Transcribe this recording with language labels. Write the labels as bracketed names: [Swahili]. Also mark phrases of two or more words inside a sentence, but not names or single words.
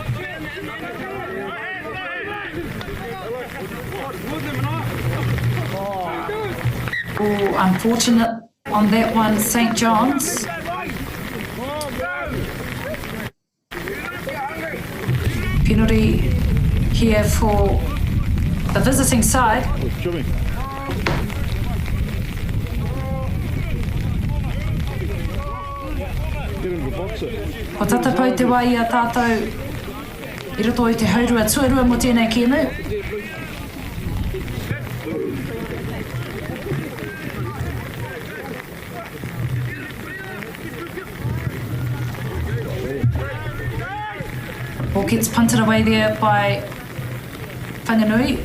[English] Oh, unfortunate on that one, St John's. Penalty here for the visiting side. [Māori] O tatapau te wai a tātou i roto i te haurua tuarua mo tēnei kēmu. [English] Ball gets punted away there by Whanganui.